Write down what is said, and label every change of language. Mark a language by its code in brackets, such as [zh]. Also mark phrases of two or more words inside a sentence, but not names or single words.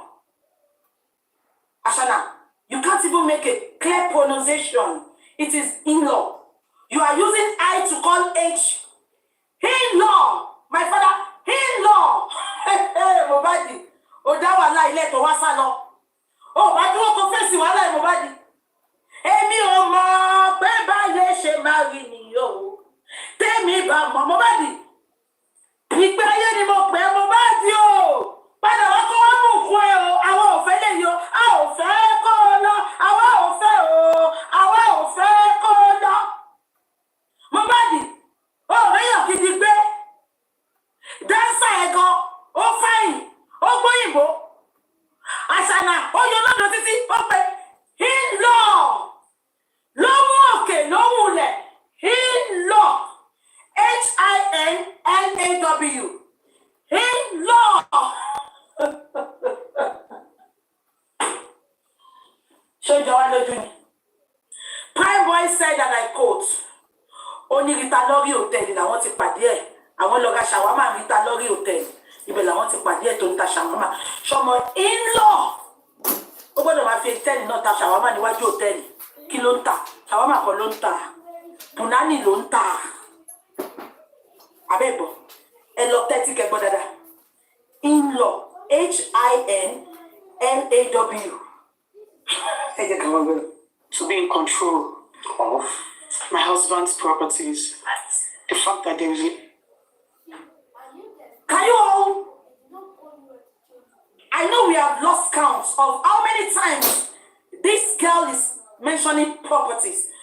[en] Ashana, you can't even make a clear pronunciation. It is in-law. You are using I to call H. In-law. My father, in-law. Mohbad. [yo] Odawa la ile to wasalo. [en] Oh, I do confess you, I like Mohbad. [yo] Èmi ò mọ̀ pé báyé ṣe máa rí nìyó. Tèmi bá mọ̀ Mohbad. Ìgbé ayé ni mo pè é Mohbad o. Padà wá kó wá mú fún ẹ o. Àwa ò fẹ́ lè yọ. A ò fẹ́ kó o lọ. Àwa ò fẹ́ o. Àwa ò fẹ́ kó o lọ. Mohbad, ó réyàn gidi gbé. Dáńsà ẹ̀ gan, ó fẹ́yìn, ó gbóyìnbó. Àṣànà, ó yọ lọ́dọ̀ títí, ó pe in-law. Lóhùn òkè, lóhùn ilẹ̀, in-law. H-I-N-L-A-W. In-law. Ṣé ó jọ wá lójú ni? [en] Prime Boy said, and I quote, [yo] Oni Rita lórí hòtẹ́ẹ̀lì làwọn ti pàdé ẹ̀. Àwọn lọ ra ṣàwámà Rita lórí hòtẹ́ẹ̀lì. Ibẹ̀ làwọn ti pàdé ẹ̀ tó ń ta ṣàwámà. Ṣọmọ in-law. Ó gbọ́dọ̀ máa fi hòtẹ́ẹ̀lì náà ta ṣàwámà níwájú hòtẹ́ẹ̀lì. Kí ló ń tà? Ṣàwámà kan ló ń tà. Bùnání ló ń tà. Abẹ́gbọ̀, ẹ lọ tẹ́tí kẹgbọ́ dáadáa. In-law, H-I-N-L-A-W. Ẹ jẹ́ ká wọ́n gbé. [en] To be in control of my husband's properties. The fact that there is Can you all? I know we have lost count of how many times this girl is mentioning properties.